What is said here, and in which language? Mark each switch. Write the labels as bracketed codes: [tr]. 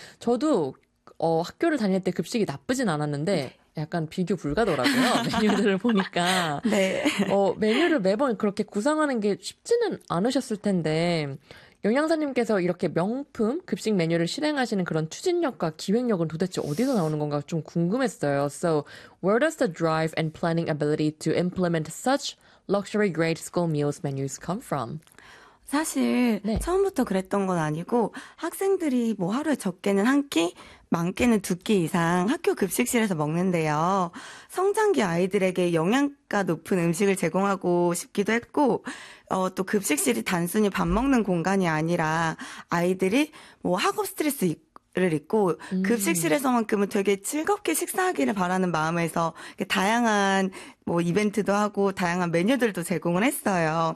[ko] 저도 학교를 다닐 때 급식이 나쁘진 않았는데 약간 비교 불가더라고요. 메뉴들을 보니까. 네. 메뉴를 매번 그렇게 구상하는 게 쉽지는 않으셨을 텐데 영양사님께서 이렇게 명품 급식 메뉴를 실행하시는 그런 추진력과 기획력은 도대체 어디서 나오는 건가 좀 궁금했어요. [en] So where does the drive and planning ability to implement such luxury grade school meals menus come from? [ko] 사실 네. 처음부터 그랬던 건 아니고 학생들이 뭐 하루에 적게는 한 끼, 많게는 두 끼 이상 학교 급식실에서 먹는데요. 성장기 아이들에게 영양가 높은 음식을 제공하고 싶기도 했고 또 급식실이 단순히 밥 먹는 공간이 아니라 아이들이 뭐 학업 스트레스 를 입고 급식실에서만큼은 되게 즐겁게 식사하기를 바라는 마음에서 다양한 뭐 이벤트도 하고 다양한 메뉴들도 제공을 했어요.